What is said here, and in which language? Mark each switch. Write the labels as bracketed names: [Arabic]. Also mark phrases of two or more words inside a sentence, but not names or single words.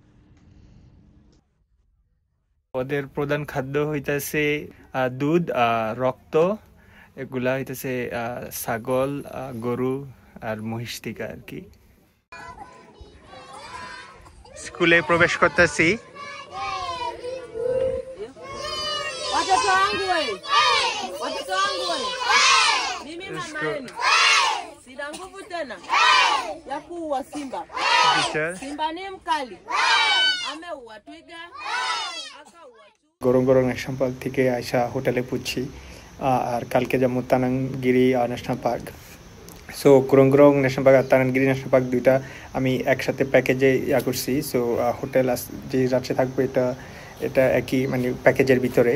[Bangla] ওদের প্রধান খাদ্য হইতাছে দুধ, রক্ত। এগুলা হইতাছে ছাগল, গরু আর মহিষ থেকে আর কি। স্কুলে প্রবেশ করতেছি। [Swahili] Watoto wangu wewe. Watoto wangu wewe. Mimi mama yenu. Sina nguvu tena ya kuua simba. Simba ni mkali. Ameua twiga. Akaua [Bangla] গরম গরম ন্যাশনাল পার্ক থেকে আইসা হোটেলে পুছি। আর কালকে যাবো তানাংগিরি ন্যাশনাল পার্ক। সো গরম ন্যাশনাল পার্ক আর তানাংগিরি ন্যাশনাল পার্ক দুইটা আমি একসাথে প্যাকেজে করছি। সো হোটেল যে রাত্রে থাকবো এটা একই মানে প্যাকেজের ভিতরে।